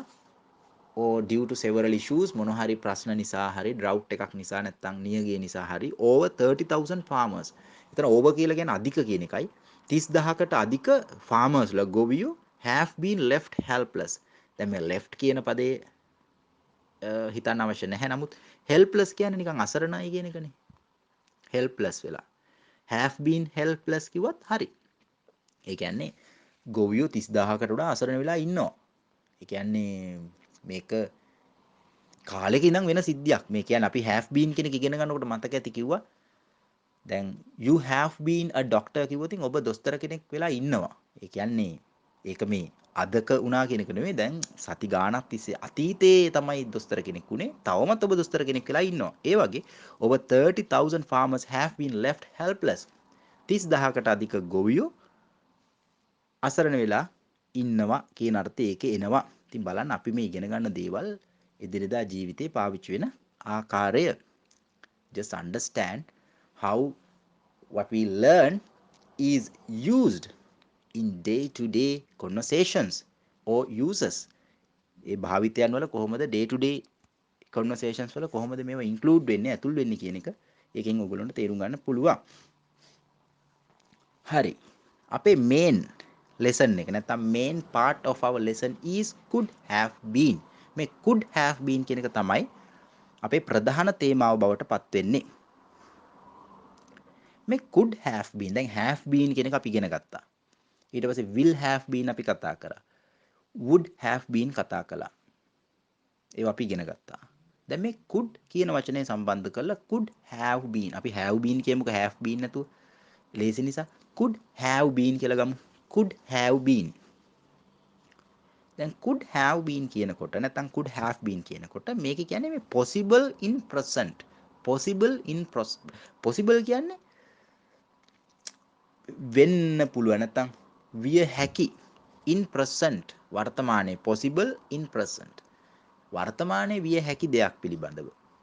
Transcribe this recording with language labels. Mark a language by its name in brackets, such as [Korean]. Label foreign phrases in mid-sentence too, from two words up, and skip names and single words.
[English] or due to several issues [Sinhala] මොන හරි ප්‍රශ්න නිසා හරි drought එකක් නිසා නැත්නම් නියගිය නිසා හරි [English] over 30,000 farmers. [Sinhala] එතන over කියලා කියන්නේ අධික කියන එකයි. 30,000කට අධික farmers ලා ගොවියෝ [English] have been left helpless. [Sinhala] දැන් මේ left කියන පදේ හිතන්න අවශ්‍ය නැහැ. නමුත් helpless කියන්නේ නිකන් අසරණයි කියන එකනේ. helpless වෙලා. [English] have been helpless [Sinhala] කිව්වත් හරි. ඒ කියන්නේ ගොවියෝ 30,000කට වඩා අසරණ වෙලා ඉන්නවා. ඒ කියන්නේ මේක කාලෙක ඉඳන් වෙන සිද්ධියක්. මේ කියන්නේ අපි [English] have been [Sinhala] කියන එක ඉගෙන ගන්නකොට මතක ඇති කිව්වා. දැන් [English] you have been a doctor [Sinhala] කිව්වොත් ඔබ දොස්තර කෙනෙක් වෙලා ඉන්නවා. ඒ කියන්නේ ඒක මේ අදක වුණා කියන එක නෙමෙයි. දැන් සති ගාණක් තිස්සේ අතීතයේ තමයි දොස්තර කෙනෙක් උනේ. තවමත් ඔබ දොස්තර කෙනෙක් වෙලා ඉන්නවා. ඒ වගේ [English] over 30,000 farmers have been left helpless. [Sinhala] 30,000කට අධික ගොවියෝ අසරණ වෙලා ඉන්නවා කියන අර්ථය ඒකේ එනවා. ඉතින් බලන්න අපි මේ ඉගෙන ගන්න දේවල් එදිනෙදා ජීවිතේ පාවිච්චි වෙන ආකාරය. [English] Just understand how what we learn is used in day to day conversations or uses. [Sinhala] ඒ භාවිතයන් වල කොහොමද [English] day to day conversations [Sinhala] වල කොහොමද මේවා include වෙන්නේ ඇතුල් වෙන්නේ කියන එක ඒකෙන් ඔයගොල්ලන්ට තේරුම් ගන්න පුළුවන්. හරි. අපේ [English] main lesson [Sinhala] එක නැත්නම් [English] main part of our lesson is could have been. [Sinhala] මේ [English] could have been [Sinhala] කියන එක තමයි අපේ ප්‍රධාන තේමාව බවට පත් වෙන්නේ. මේ [English] could have been [Sinhala] දැන් [English] have been [Sinhala] කියන එක අපි ඉගෙන ගත්තා. ඊට පස්සේ [English] will have been [Sinhala] අපි කතා කරා. [English] would have been [Sinhala] කතා කළා. ඒවා අපි ඉගෙන ගත්තා. දැන් මේ could කියන වචනේ සම්බන්ධ කරලා [English] could have been [Sinhala] අපි [English] have been [Sinhala] කියමුකෝ [English] have been [Sinhala] නැතුව. ලේසි නිසා [English] could have been [Sinhala] කියලා ගමු. [English] could have been. දැන් could have been [Sinhala] කියනකොට නැත්නම් [English] could have been [Sinhala] කියනකොට මේක කියන්නේ මේ [English] possible in present. [Sinhala] possible කියන්නේ වෙන්න පුළුවන් නැත්නම් විය හැකි [English] in present [Sinhala] වර්තමානයේ [English] possible in present [Sinhala] වර්තමානයේ විය හැකි දෙයක් පිළිබඳව.